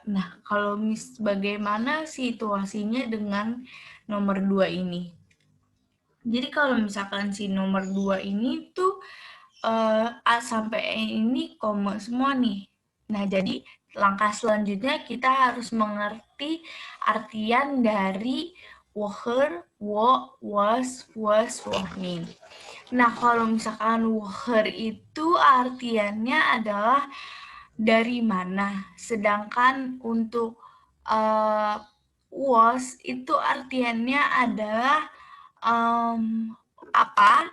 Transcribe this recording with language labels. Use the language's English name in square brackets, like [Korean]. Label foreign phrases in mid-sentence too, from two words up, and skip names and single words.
[Indonesian] Nah, kalau bagaimana situasinya dengan nomor 2 ini? Jadi kalau misalkan si nomor 2 ini tuh A sampai E ini koma semua nih. Nah, jadi langkah selanjutnya kita harus mengerti artian dari [German] woher, wo, was, wohnin. [Indonesian] Nah, kalau misalkan woher itu artiannya adalah dari mana. Sedangkan untuk was itu artiannya adalah apa.